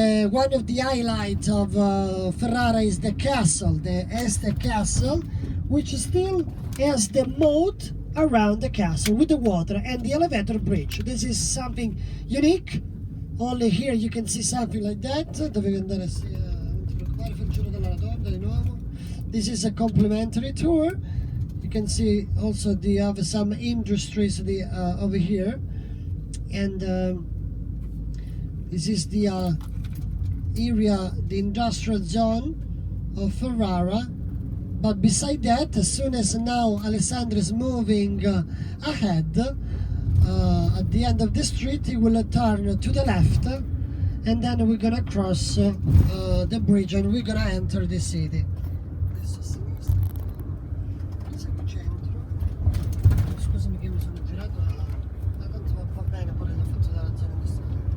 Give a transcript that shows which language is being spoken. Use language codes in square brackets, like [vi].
[en] One of the highlights of Ferrara is the castle, the Este Castle, which still has the moat around the castle with the water and the elevator bridge. This is something unique. Only here you can see something like that. [it] Dovevi andare non ti preoccupare, fai il giro della rotonda di nuovo. [en] This is a complimentary tour. You can see also they have some industries over here, and this is the area, the industrial zone of Ferrara. But beside that, as soon as now Alessandro is moving ahead, at the end of the street he will turn to the left, and then we're gonna cross the bridge and we're gonna enter the city. [it] Adesso a sinistra, siamo in centro. Scusami che mi sono girato, ma tanto va bene, poi l'ho fatto dalla zona industriale.